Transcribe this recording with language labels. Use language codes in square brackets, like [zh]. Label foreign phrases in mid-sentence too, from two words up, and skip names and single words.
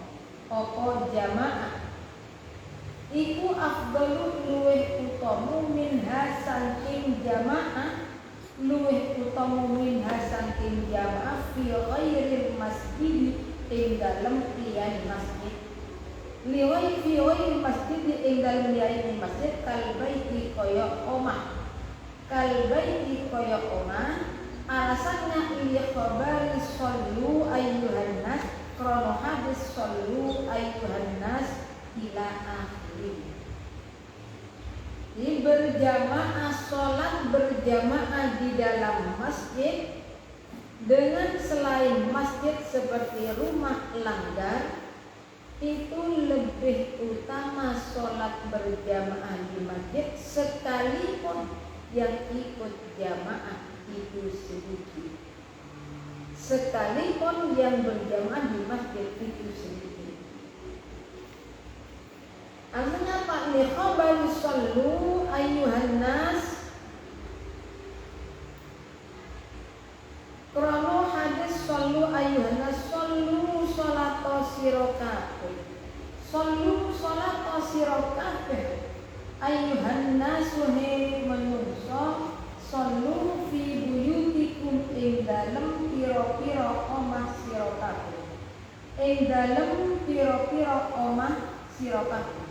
[jv] Apa jamaah iku afdalu luweh utama minha saking jamaah luweh utama minha saking jamaah [ar] fi ghairil masjid [jv] ing dalem liyane masjid. [ar] Liwai fi ghairil masjid [jv] ing dalem liyane masjid kalbaiti kaya omah. [ar] Kalbaiti [jv] kaya omah alasannya [ar] ili khabari shollu ayyuhan nas [jv] krono hadis [ar] shollu ayyuhan nas ila akhir. [id] Jadi berjamaah, sholat berjamaah di dalam masjid dengan selain masjid seperti rumah langgar itu lebih utama sholat berjamaah di masjid sekalipun yang ikut jamaah itu sedikit. Sekalipun yang berjamaah di masjid itu sedikit. Artinya apa? [ar] Li khabari shollu ayyuhan nas ayuhan sallu salata [jv] sira kabeh. [ar] Sallu salata [jv] sira kabeh. [ar] Ayuhan nasu [jv] he manungsa [ar] sallu fi buyutikum [jv] ing dalem pira-pira omah sira kabeh. Ing dalem pira-pira omah sira kabeh.